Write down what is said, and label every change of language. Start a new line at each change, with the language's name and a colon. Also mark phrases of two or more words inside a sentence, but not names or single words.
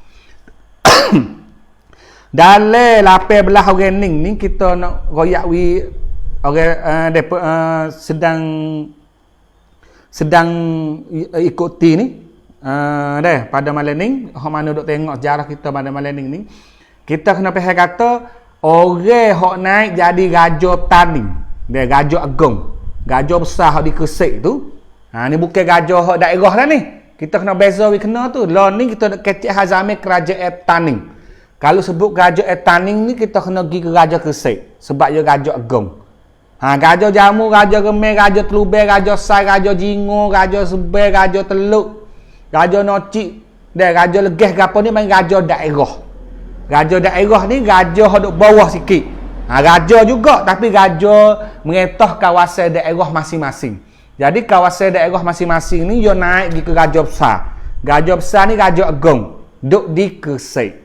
Malay: Dalam 18 orang ni kita nak royak wi orang sedang ikuti ni pada malam ni hok mana duk tengok sejarah kita pada malam ni kita kena faham kata orang hok naik jadi raja Taning, dia raja agung, raja besar hok di Gresik tu. Ni bukan raja hok daerah lah ni. Kita kena beza wi kena tu. Lah ni kita nak kecek hazame kerajaan Taning. Kalau sebut kerajaan Taning ni kita kena pergi ke Raja Gresik sebab dia raja agung. Raja Jamu, Raja Remeh, Raja Telubel, Raja Sai, Raja Jingo, Raja Sebel, Raja Teluk, Raja Nocik, dan Raja Legeh gapo ni main raja daerah. Raja daerah ni raja duk bawah sikit. Raja juga tapi raja mengetah kawasan daerah masing-masing. Jadi kawasan daerah masing-masing ni dia naik pergi ke raja besar. Raja besar ni raja agung, duk di Gresik.